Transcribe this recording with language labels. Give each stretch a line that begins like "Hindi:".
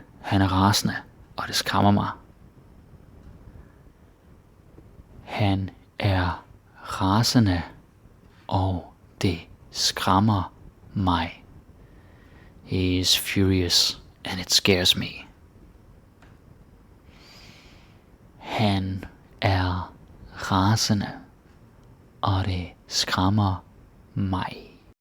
Danish: Han er rasende, og det skræmmer mig. Han er rasende, og det skræmmer mig.
English: He is furious, and it scares me.
Danish: Han er rasende, og det skræmmer mig.